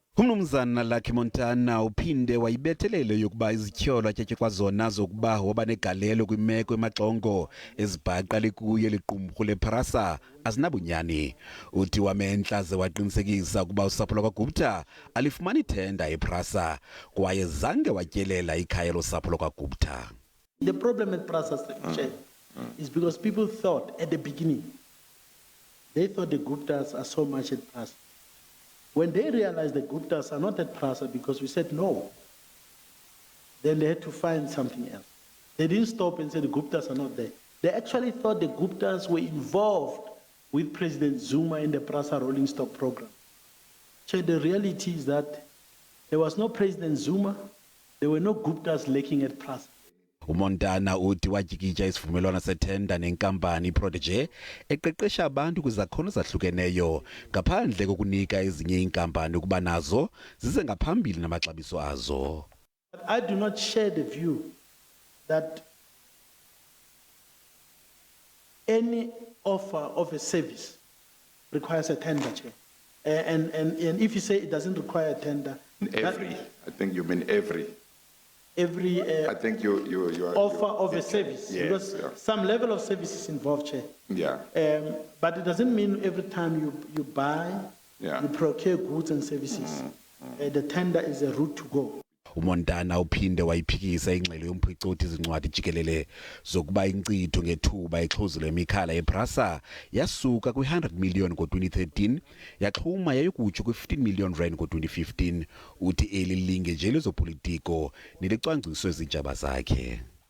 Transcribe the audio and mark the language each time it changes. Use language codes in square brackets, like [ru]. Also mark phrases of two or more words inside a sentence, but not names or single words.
[xh] Umnumzana Lucky Montana uphinde wayibethelele yokuba izityholo athethe kwazona zokuba waba negalelo kwimeko emaxongo ezibhaqa likuye liqumrhu lePrasa azinabunyani. Uthi wamehla ze waqinisekisa ukuba usapho lwakwaGupta alifumani ithenda ePrasa kwaye zange watyelela ikhaya losapho lwakwaGupta. [en] The problem at Prasa is because people thought at the beginning, they thought the Guptas are so much at Prasa. When they realized the Guptas are not at Prasa because we said no, then they had to find something else. They didn't stop and say the Guptas are not there. They actually thought the Guptas were involved with President Zuma in the Prasa rolling stock program. So the reality is that there was no President Zuma, there were no Guptas lurking at Prasa. [xh] uMontana uthi wajikitya isivumelwano sethenda nenkampani iProtege eqeqesha abantu kwizakhono zahlukeneyo ngaphandle kokunika ezinye iinkampani ukuba nazo zize ngaphambili namaxabiso azo. [en] I do not share the view that any offer of a service requires a tender, Chair. And if you say it doesn't require a tender, I think you mean every I think you are offer of a service, yes, because some level of service is involved, Chair. Yeah. But it doesn't mean every time you buy, you procure goods and services. The tender is a route to go. [xh] uMontana uphinde wayiphikisa ingxelo yomphicothi izincwadi jikelele zokuba inkcitho ngethuba exhuzule imikhala ePrasa yasuka kwi100 million ngo2013 yaxhuma yayokutsho kwi15 million rand ngo2015. Uthi eli linge nje lezopolitiko nelicwangciso ezijaba zakhe.